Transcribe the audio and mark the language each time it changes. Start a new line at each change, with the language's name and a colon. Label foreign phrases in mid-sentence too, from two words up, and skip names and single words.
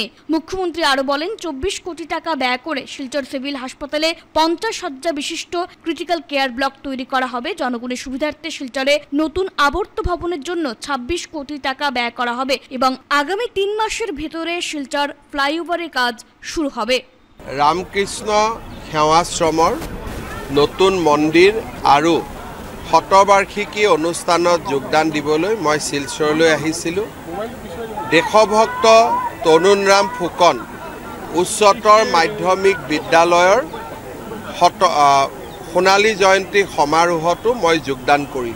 Bangla: মুখ্যমন্ত্রী আরো বলেন, 24 কোটি টাকা ব্যয় করে শিলচর সিভিল হাসপাতালে 50 শয্যা বিশিষ্ট
English: critical care block
Bangla: তৈরি করা হবে। জনগণের সুবিধার্থে শিলচরে নতুন আবর্ত ভবনের জন্য 26 কোটি টাকা ব্যয় করা হবে এবং আগামী 3 মাসের ভেতরে শিলচর ফ্লাইওভারের কাজ শুরু হবে।
Assamese: রামকৃষ্ণ সেৱাশ্ৰমৰ নতুন মন্দিৰ আৰু শতবাৰ্ষিকী অনুষ্ঠানত যোগদান দিবলৈ মই শিলচৰলৈ আহিছিলোঁ। দেশভক্ত তৰুণৰাম ফুকন উচ্চতৰ মাধ্যমিক বিদ্যালয়ৰ সোণালী জয়ন্তী সমাৰোহতো মই যোগদান কৰিলোঁ।